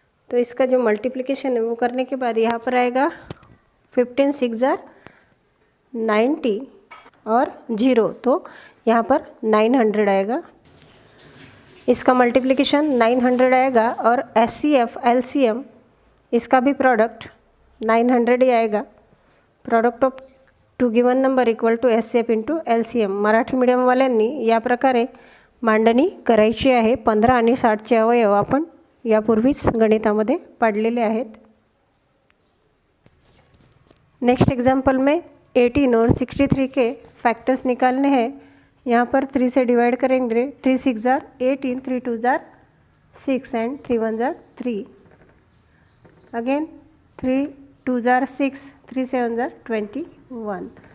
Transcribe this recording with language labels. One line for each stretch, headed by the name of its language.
Hindi: तो इसका जो मल्टीप्लिकेशन है वो करने के बाद यहाँ पर आएगा 15 6 जार 90 और 0, तो यहाँ पर 900 आएगा. इसका मल्टीप्लिकेशन 900 आएगा और SCF LCM इसका भी प्रोडक्ट 900 ही आएगा.
English: Product of two given number equal to SCF × LCM.
Marathi: Marathi मीडियमवाल्यांनी या प्रकारे मांडणी करायची आहे. 15 आणि 60चे अवयव आपण यापूर्वीच गणितामध्ये पाडलेले आहेत.
Hindi: नेक्स्ट एग्जाम्पल में 18 और 63 के फैक्टर्स निकालने हैं. यहाँ पर 3 से डिवाइड करेंगे. 3 6 jar 18, 3 2 jar 6 and 3 1 jar 3. Again 3 2 jar 6, 3 7 jar 21.